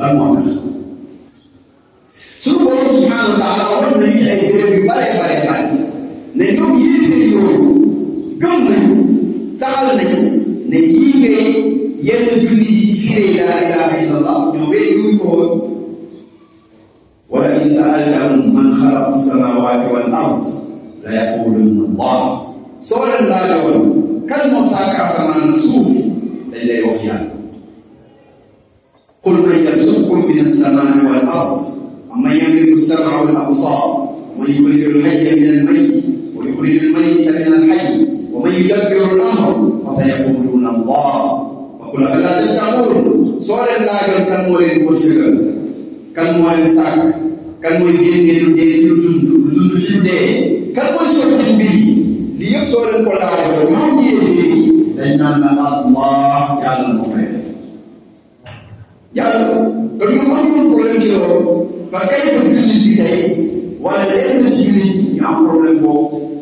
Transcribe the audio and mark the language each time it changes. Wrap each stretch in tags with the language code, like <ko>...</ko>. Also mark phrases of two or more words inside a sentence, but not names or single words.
<wo>suñu borom</wo> <ar>سبحانه وتعالى</ar> <wo>war nañu ci ay béréb yu bare ne ñoom yéefee yooyu gëm nañu saxal nañu ne yii ngay yenn julli yi firee</wo> <ar>لا إله إلا الله</ar> <wo>ñoom wéeruñu ko woon</wo> <ar>ولئن سألتهم من خلق السماوات والأرض ليقولن الله</ar> <wo>soo leen laajoon kan moo sàkk asamaan suuf dañ lay wax yàlla</wo> <ar>قل من يرزقكم من السماء والأرض أمن يملك السمع والأبصار ومن يخرج الحي من الميت ويخرج الميت من الحي ومن يدبر الأمر فسيقولون الله فقل أفلا تتقون</ar> <wo>soo leen laajoon kan moo leen wërsëgal kan moo leen sàkk kan mooy génne lu dee ci lu dund ci lu dee kan mooy sotti mbir yi li yëpp soo leen ko laajoon ñoom yéeféer yi dañ naan la allah yàlla moo koy def yàlla kon ñu amoon problème ci loolu fa kay fa jullit bi tey wala lenn ci jullit ñu am problème boobu</wo>